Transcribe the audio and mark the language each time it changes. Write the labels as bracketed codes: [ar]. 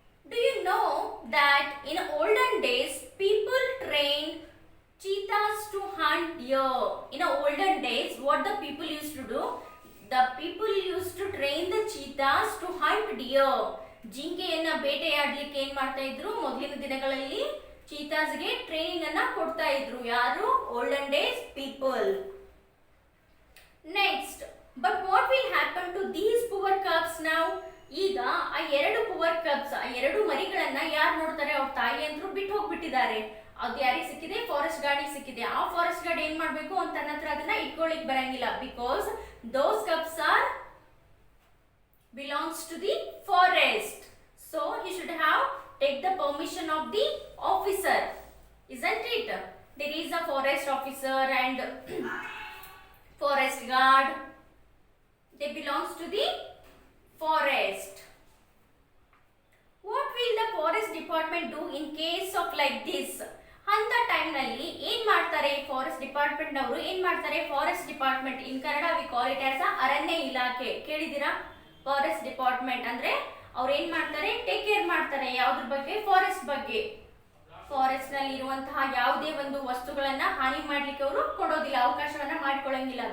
[en] Do you know that in olden days people trained cheetahs to hunt deer? In olden days, what the people used to do? The people used to train the cheetahs to hunt deer. [kn] ಜಿಂಕೆಯನ್ನ ಬೇಟೆಯಾಡಲಿಕ್ಕೆ ಏನು ಮಾಡ್ತಾ ಇದ್ರು? ಮೊದಲಿನ ದಿನಗಳಲ್ಲಿ ಚೀತಾಸ್ಗೆ training ಅನ್ನ ಕೊಡ್ತಾ ಇದ್ರು. ಯಾರು? [en] Olden days people. Next, but what will happen to these poor cubs now? [kn] ಈಗ ಆ ಎರಡು ಪುವರ್ ಕಬ್ಸ್, ಆ ಎರಡು ಮರಿಗಳನ್ನ ಯಾರು ನೋಡ್ತಾರೆ? ಅವ್ರ ತಾಯಿ ಅಂತರೂ ಬಿಟ್ಟು ಹೋಗ್ಬಿಟ್ಟಿದ್ದಾರೆ. ಅದು ಯಾರಿಗೆ ಸಿಕ್ಕಿದೆ? ಫಾರೆಸ್ಟ್ ಗಾರ್ಡಿಗೆ ಸಿಕ್ಕಿದೆ. ಆ ಫಾರೆಸ್ಟ್ ಗಾರ್ಡ್ ಏನ್ ಮಾಡ್ಬೇಕು ಅಂತ ತನ್ನ ಹತ್ರ ಅದನ್ನ ಇಟ್ಕೊಳ್ಳಿಕ್ ಬರಂಗಿಲ್ಲ. [en] Because those cubs are belongs to the forest. So he should have take the permission of the officer, isn't it? There is a forest officer and forest guard. They belongs to the forest. What will the forest department do in case of like this? [kn] ಅಂತ time ನಲ್ಲಿ ಏನ್ ಮಾಡ್ತಾರೆ? Forest department ನವರು ಏನ್ ಮಾಡ್ತಾರೆ? [en] Forest department, in Kannada we call it as ಅರಣ್ಯ ಇಲಾಖೆ. [kn] ಕೇಳಿದಿರಾ? Forest department ಅಂದ್ರೆ ಅವ್ರು ಏನ್ ಮಾಡ್ತಾರೆ? ಟೇಕ್ ಕೇರ್ ಮಾಡ್ತಾರೆ. ಯಾವ್ದ್ರ ಬಗ್ಗೆ? ಫಾರೆಸ್ಟ್ ಬಗ್ಗೆ. ಫಾರೆಸ್ಟ್ ನಲ್ಲಿ ಇರುವಂತಹ ಯಾವುದೇ ಒಂದು ವಸ್ತುಗಳನ್ನ ಹಾನಿ ಮಾಡ್ಲಿಕ್ಕೆ ಅವರು ಕೊಡೋದಿಲ್ಲ, ಅವಕಾಶವನ್ನ ಮಾಡ್ಕೊಳ್ಳಂಗಿಲ್ಲ.